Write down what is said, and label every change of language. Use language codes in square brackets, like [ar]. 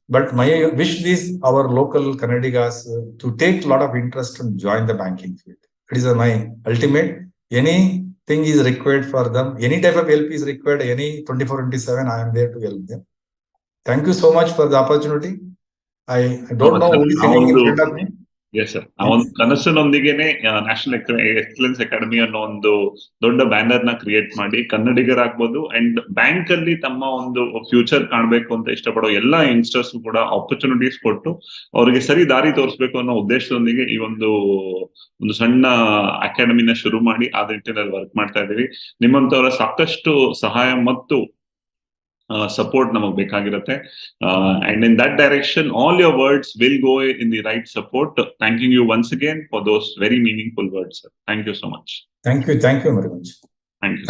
[en] But my wish is our local Kannadigas to take a lot of interest and join the banking field. It is my ultimate. Anything is required for them. Any type of help is required. Any 24/7, I am there to help them. Thank you so much for the opportunity. I don't know who is sitting in front of me. Yes, sir. [kn] ಆ ಒಂದು ಕನಸಿನೊಂದಿಗೆನೆ national excellence academy ಅನ್ನೋ ಒಂದು ದೊಡ್ಡ banner ನ create ಮಾಡಿ ಕನ್ನಡಿಗರಾಗ್ಬೋದು and bank ಅಲ್ಲಿ ತಮ್ಮ ಒಂದು ಫ್ಯೂಚರ್ ಕಾಣಬೇಕು ಅಂತ ಇಷ್ಟಪಡೋ ಎಲ್ಲಾ ಯಂಗ್ಸ್ಟರ್ಸ್ ಕೂಡ ಆಪರ್ಚುನಿಟೀಸ್ ಕೊಟ್ಟು ಅವರಿಗೆ ಸರಿ ದಾರಿ ತೋರಿಸಬೇಕು ಅನ್ನೋ ಉದ್ದೇಶದೊಂದಿಗೆ ಈ ಒಂದು ಸಣ್ಣ ಅಕಾಡೆಮಿನ ಶುರು ಮಾಡಿ ಆ ನಿಟ್ಟಿನಲ್ಲಿ ವರ್ಕ್ ಮಾಡ್ತಾ ಇದ್ದೀವಿ. ನಿಮ್ಮಂತವರ ಸಾಕಷ್ಟು ಸಹಾಯ ಮತ್ತು [en] support namak bekagirutte, and in that direction all your words will go in the right support. Thanking you once again for those very meaningful words, sir. Thank you so much. Thank you very much. Thank you.